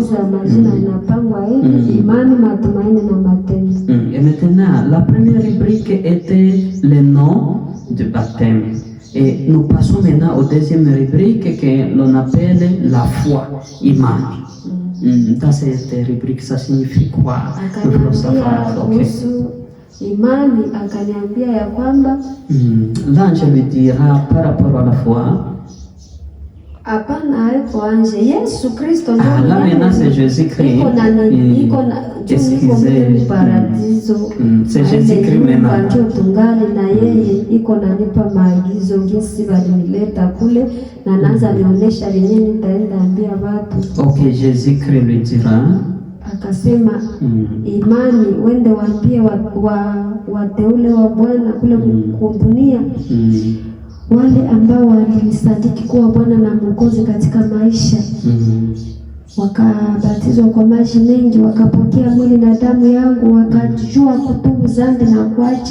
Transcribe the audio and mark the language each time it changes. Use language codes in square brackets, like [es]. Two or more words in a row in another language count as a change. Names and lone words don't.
[fr] Et maintenant, la première rubrique était le nom du baptême. Et nous passons maintenant aux deuxième rubrique que l'on appelle la foi, Iman. Dans cette rubrique, ça signifie quoi? Nous voulons savoir. Okay. [sw] Imani akaniambia ya kwamba [fr] l'ange lui dira par rapport à la foi. [sw] Hapana, haiko anje. Yesu Kristo ndio. [fr] Là maintenant c'est Jésus-Christ. [sw] Iko na paradiso. [fr] C'est Jésus-Christ maintenant. [sw] Ndio tungali na yeye iko nanipa maagizo jinsi walinileta kule na naanza nionyesha yenyewe nitaenda ambia watu. [fr] OK, Jésus-Christ lui dira. [sw] Akasema Imani, wende waambie wateule wa Bwana kule kudunia wale ambao walisadiki kuwa Bwana na Mwokozi katika maisha, wakabatizwa kwa maji mengi, wakapokea mwili na damu yangu, wakajua kutubu dhambi na kuacha.